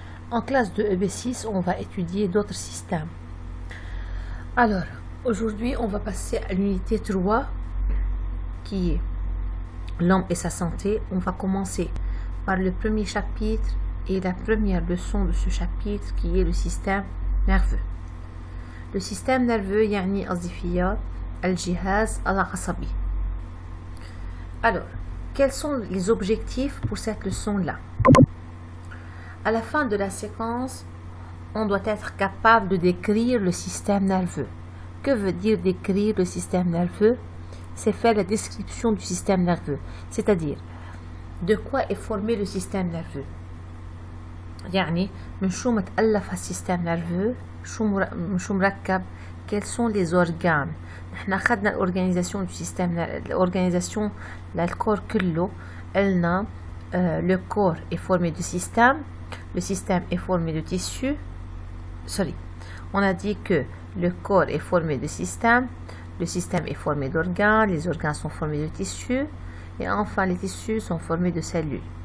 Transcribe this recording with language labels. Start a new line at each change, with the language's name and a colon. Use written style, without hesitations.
French: En classe de EB6, on va étudier d'autres systèmes. Alors, aujourd'hui, on va passer à l'unité 3, qui est l'homme et sa santé. On va commencer par le premier chapitre et la première leçon de ce chapitre, qui est le système nerveux. Le système nerveux,
Arabic: يعني قصدي الجهاز العصبي.
French: Alors, quels sont les objectifs pour cette leçon-là? À la fin de la séquence, on doit être capable de décrire le système nerveux. Que veut dire décrire le système nerveux? C'est faire la description du système nerveux, c'est-à-dire de quoi est formé le système nerveux.
Arabic: يعني من شو متألف السيستم nerveux, شو مركب,
French: quels sont les organes.
Arabic: نحن أخذنا
French: l'organisation du système, l'organisation du corps
Arabic: كله. قلنا
French: le corps est formé de systèmes, le système est formé de tissus. On a dit que le corps est formé de systèmes, le système est formé d'organes, les organes sont formés de tissus, et enfin les tissus sont formés de cellules.